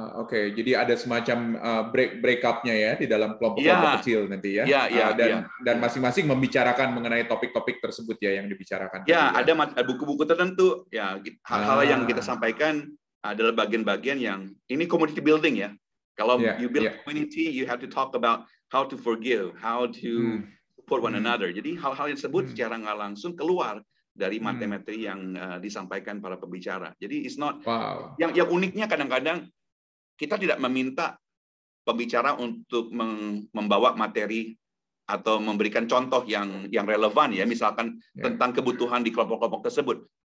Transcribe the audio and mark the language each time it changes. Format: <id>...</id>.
<id>Jadi ada semacam break up-nya ya di dalam kelompok-kelompok kecil nanti ya. Dan masing-masing membicarakan mengenai topik-topik tersebut ya yang dibicarakan. Ada buku-buku tertentu ya, hal-hal yang kita sampaikan adalah bagian-bagian yang ini community building ya. Kalau</id> <en>you build community, you have to talk about how to forgive, how to support one another.</en> <id>Jadi hal-hal yang disebut secara nggak langsung keluar dari materi yang disampaikan para pembicara. Jadi</id> <en>it's not</en> <id>yang uniknya kadang-kadang kita tidak meminta pembicara untuk membawa materi atau memberikan contoh yang relevan ya, misalkan tentang kebutuhan di kelompok-kelompok tersebut.</id>